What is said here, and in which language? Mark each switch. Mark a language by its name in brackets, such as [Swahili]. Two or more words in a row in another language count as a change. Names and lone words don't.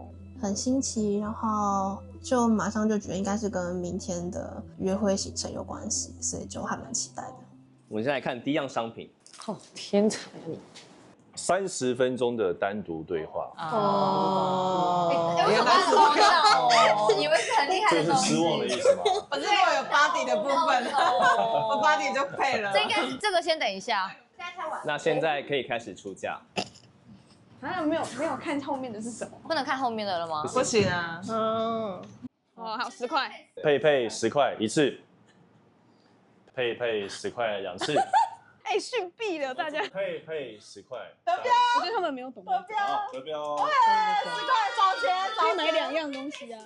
[Chinese] 很新奇，然後就馬上就覺得應該是跟明天的約會行程有關係，所以就還蠻期待的。我們先來看第一樣商品。天才啊你！30分鐘的單獨對話。我有办法做到，以為是很厲害的東西。這是失望的意思嗎？我這裡有 body 的部分，我 body 就配了。這個先等一下。那現在可以開始出價。啊，沒有看後面的是什麼？不能看後面的了嗎？不行啊。好10塊。佩佩10塊1次。佩佩10塊2次。遜斃了大家。佩佩10塊。得標。我覺得他們沒有懂得標。得標。 10塊找錢，可以買2樣東西啊。